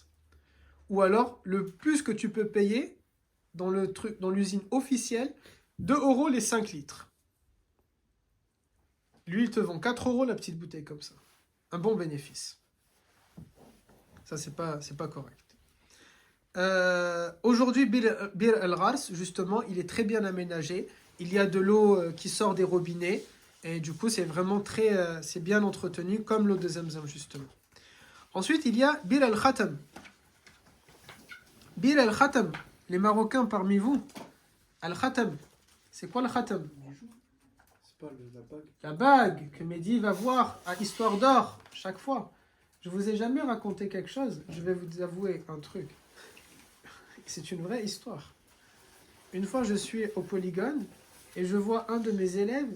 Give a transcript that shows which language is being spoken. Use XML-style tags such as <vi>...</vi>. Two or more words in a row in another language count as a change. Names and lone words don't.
<fr>Ou alors, le plus que tu peux payer dans l'usine officielle, 2 € les 5 litres. Lui, il te vend 4 € la petite bouteille comme ça. Un bon bénéfice. Ça, c'est pas correct. Aujourd'hui, Bir el-Ghars, justement, il est très bien aménagé. Il y a de l'eau qui sort des robinets. Et du coup, c'est vraiment c'est bien entretenu, comme l'eau de Zamzam, justement. Ensuite, il y a Bir el-Khatam. Bir el-Khatam, les Marocains parmi vous, al-Khatam, c'est quoi le Khatam? C'est pas la bague. La bague que Mehdi va voir à Histoire d'Or chaque fois. Je vous ai jamais raconté quelque chose. Je vais vous avouer un truc. C'est une vraie histoire. Une fois, je suis au Polygone et je vois un de mes élèves.</fr>